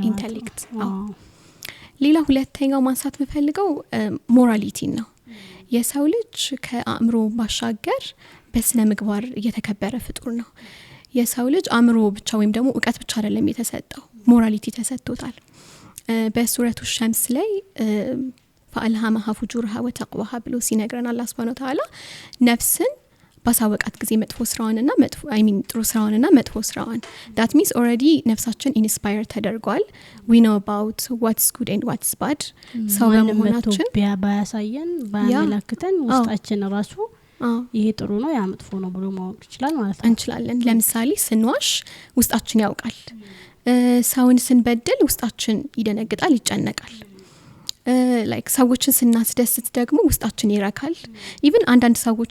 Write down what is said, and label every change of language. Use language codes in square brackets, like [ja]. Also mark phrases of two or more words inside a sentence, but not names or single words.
[am] ኢንተሌክት። ሌላ ሁለተኛው ማንሳት የምፈልገው ሞራሊቲ ነው። የሰው ልጅ ከአእምሮ ባሻገር በስነ ምግባር የተከበረ ፍጡር ነው። የሰው ልጅ አእምሮ ብቻ ወይም ደግሞ ዕውቀት ብቻ አይደለም የተሰጠው፣ ሞራሊቲ ተሰጥቶታል። በሱረቱ ሸምስ ላይ [ar] فألهمها فجورها وتقواها [am] ብሎ ሲነግረን አላህ [ar] سبحانه وتعالى [am] ነፍስን ባሳወቃት ጊዜ መጥፎ ስራዋንና ጥሩ ስራዋንና መጥፎ ስራዋን [en] that means already [am] ነፍሳችን ኢንስፓየር ተደርጓል። [en] we know about what's good and what's bad። [am] ሰው በመሆናችን ባያሳየን ባያመለክተን ውስጣችን ራሱ ይሄ ጥሩ ነው ያ መጥፎ ነው ብሎ ማወቅ ይችላል ማለት ነው። እንችላለን። ለምሳሌ ስንዋሽ ውስጣችን ያውቃል። ሰውን ስንበድል ውስጣችን ይደነግጣል፣ ይጨነቃል። ላይክ ሰዎችን ስናስደስት ደግሞ ውስጣችን ይረካል። ኢቭን አንዳንድ ሰዎች